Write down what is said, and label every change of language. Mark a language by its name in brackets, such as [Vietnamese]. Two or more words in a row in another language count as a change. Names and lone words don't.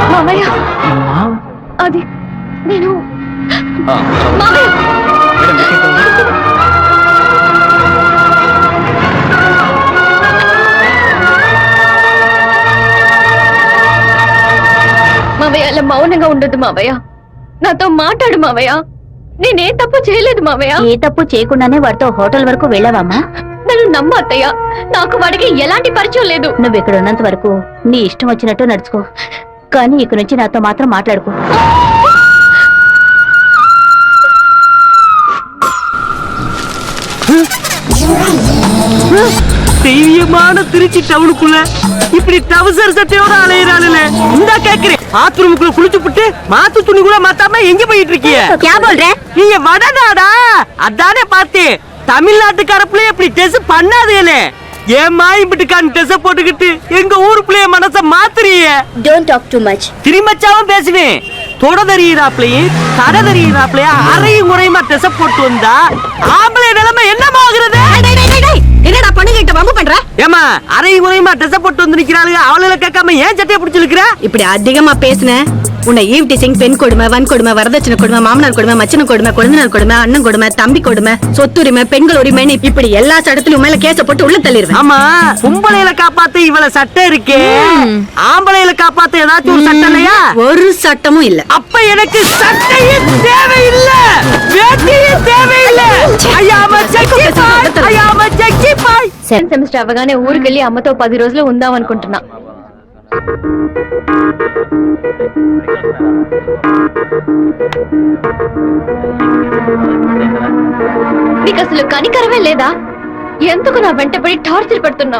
[Telugu] మామయ్య, అది నేను మామయ్య, మావయ్య అలా మౌనంగా ఉండదు మావయ్య. నాతో మాట్లాడు మావయ్య. నేనే తప్పు చేయలేదు మావయ్య. ఏ తప్పు చేయకుండానే వాడితో హోటల్ వరకు వెళ్ళావమ్మా? నన్ను నమ్ము అత్తయ్య. నాకు వాడికి ఎలాంటి పరిచయం లేదు. నువ్వు ఇక్కడ ఉన్నంత వరకు నీ ఇష్టం వచ్చినట్టు నడుచుకో, కానీ ఇక నుంచి నాతో మాత్రం మాట్లాడుకో. [Tamil] தெய்வமான திருச்சி டவுனுக்குள்ள இப்படி டவுசர் சட்டையோட அலையிறாளுல இந்த கேக்குறேன். பாத்ரூமுக்குள்ள குளிச்சு புட்டு மாத்து துணி கூட மாத்தாம எங்க போயிட்டு இருக்கீங்க? நீங்க வடநாடா? அதானே பார்த்தேன். தமிழ்நாட்டுக்கார பிள்ளைய இப்படி டெஸ் பண்ணாதீங்களே. ஏமா இப்படிக்கான டெஸ் போட்டுக்கிட்டு எங்க ஊரு பிள்ளைய மனச மாத்துறீங்க? [English] Don't talk too much. [Tamil] திரும்பச்சாவும் பேசுவேன். தொடதறியிறாப்லையும் தடதறியிறாப்லையும் அறையும் முறையுமா டெஸ் போட்டு வந்தா ஆம்பளை நிலைமை என்னமா ஆகுறது? என்னடா பண்ணுகிட்ட வம்பு பண்ற? ஏமா அறையும் முறையுமா டெஸ் போட்டு வந்து நிக்கிறாளுங்க, அவளை கேட்காம ஏன் சட்டையை பிடிச்சு இழுக்கிற? இப்படி அதிகமா பேசுன உன்னை [English] eve teasing, [Tamil] பெண் கொடுமை, வன் கொடுமை, வரதட்சணை கொடுமை, மாமனார் கொடுமை, மச்சன கொடுமை, குழந்தைனார் கொடுமை, அண்ணன் கொடுமை, தம்பி கொடுமை, சொத்துரிமை, பெண்கள் உரிமைன்னு இப்படி எல்லா சட்டத்திலும் மேல கேஸ போட்டு உள்ள தள்ளிடுவேன். ஆமா, பொம்பளையில காப்பாத்த இவ்வளவு சட்டம் இருக்கே, ஆம்பளையில காப்பாத்த ஏதாச்சும் ஒரு சட்டம் இல்லையா? ஒரு சட்டமும் இல்ல. அப்ப எனக்கு சட்டையே தேவையில்ல, வேட்டியே தேவையில்ல. [English] I am a sexy boy, I am a sexy boy. [Telugu] సెకండ్ సెమిస్టర్ అవగానే ఊరికెళ్ళి అమ్మతో 10 రోజులు ఉందాం అనుకుంటున్నా. నీకు అసలు కనికరమే లేదా? ఎందుకు నా వెంటపడి టార్చర్ పెడుతున్నావు?